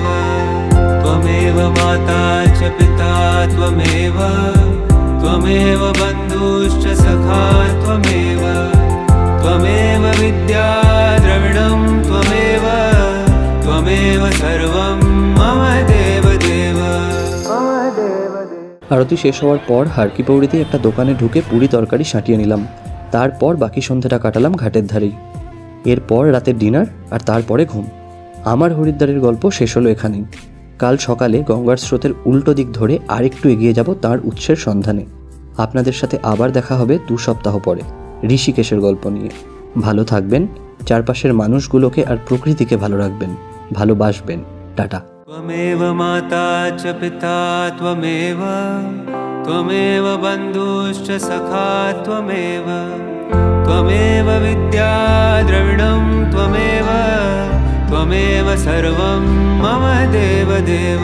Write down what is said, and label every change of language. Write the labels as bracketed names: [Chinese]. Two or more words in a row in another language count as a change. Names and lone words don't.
[Sanskrit] त्वमेव माता च पिता त्वमेव त्वमेव बन्धुश्च सखा त्वमेव त्वमेव विद्या द्रविणं त्वमेव त्वमेव सर्वं मम देव देव। [Bangla] আরতি শেষ হওয়ার পর হারকিপৌড়িতে একটা দোকানে ঢুকে পুরি তরকারি সাঁটিয়ে নিলাম। তারপর বাকি সন্ধ্যাটা কাটালাম ঘাটের ধারেই। এরপর রাতের ডিনার আর তারপরে ঘুম। আমার হরিদ্বারের গল্প শেষ হলো এখানেই। কাল সকালে গঙ্গার স্রোতের উল্টো দিক ধরে আরেকটু এগিয়ে যাব তার উৎসের সন্ধানে। আপনাদের সাথে আবার দেখা হবে 2 সপ্তাহ পরে ঋষিকেশের গল্প নিয়ে। ভালো থাকবেন, চারপাশের মানুষগুলোকে আর প্রকৃতিকে ভালো রাখবেন, ভালোবাসবেন। টাটা। [Sanskrit] त्वमेव माता च पिता त्वमेव त्वमेव बन्धुश्च सखा त्वमेव त्वमेव विद्या द्रविणं त्वमेव त्वमेव सर्वं मम देव देव।